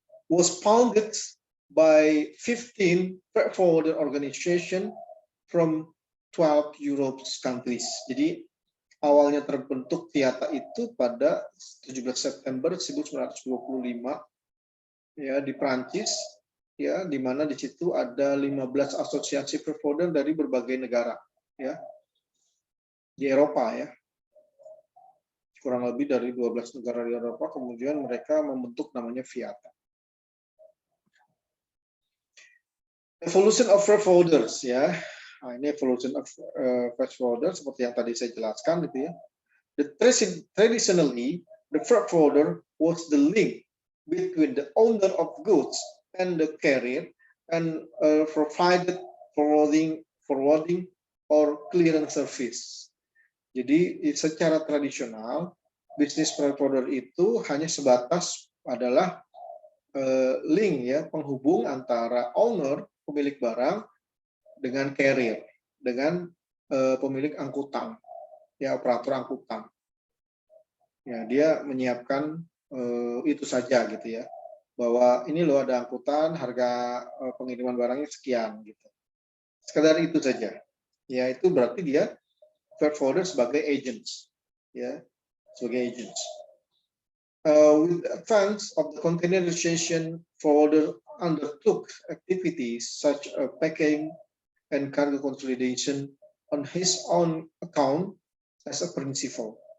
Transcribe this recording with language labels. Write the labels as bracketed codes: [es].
[en] Was founded by 15 freight forwarder organization from 12 Europe countries. [id] Jadi awalnya terbentuk FIATA itu pada 17 September 1925 ya di Prancis ya, di mana di situ ada 15 asosiasi freight forwarder dari berbagai negara ya di Eropa ya. Kurang lebih dari 12 negara di Eropa, kemudian mereka membentuk namanya FIATA. [en] Evolution of freight forwarders [id] ya. Nah, ini [en] evolution of freight forwarders [id] seperti yang tadi saya jelaskan gitu ya. [en] Traditionally, the freight forwarder was the link between the owner of goods and the carrier and provided forwarding or clearance service. [id] Jadi secara tradisional bisnis freight forwarder itu hanya sebatas adalah link ya, penghubung antara owner pemilik barang dengan carrier, dengan pemilik angkutan, ya operator angkutan. Ya, dia menyiapkan itu saja gitu ya, bahwa ini loh ada angkutan, harga pengiriman barangnya sekian gitu. Sekedar itu saja. Ya, itu berarti dia freight forwarder sebagai agents, ya, sebagai agents. [en] With the advance of the containerization, forwarder undertook activities such as packing and cargo consolidation on his own account as a principal.